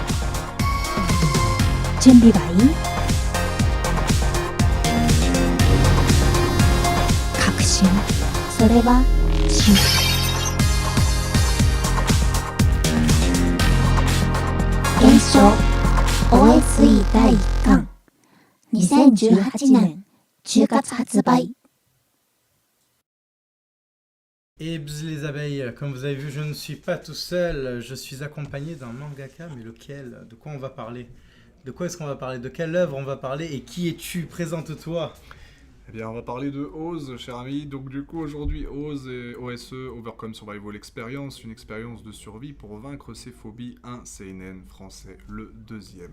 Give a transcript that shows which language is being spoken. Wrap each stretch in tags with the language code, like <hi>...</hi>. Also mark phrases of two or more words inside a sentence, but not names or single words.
<ja>準備はいい？確信、それは真。検証 OSE 第1巻2018年10月発売。</ja> <fr>Et bzz les abeilles, comme vous avez vu, je ne suis pas tout seul, je suis accompagné d'un mangaka, mais lequel? De quoi on va parler? De quoi est-ce qu'on va parler? De quelle œuvre on va parler? Et qui es-tu? Présente-toi. Eh bien, on va parler de Oz, cher ami. Donc, du coup, aujourd'hui, Oz et OSE, Overcome Survival Experience, une expérience de survie pour vaincre ses phobies, un seinen français, le deuxième.</fr>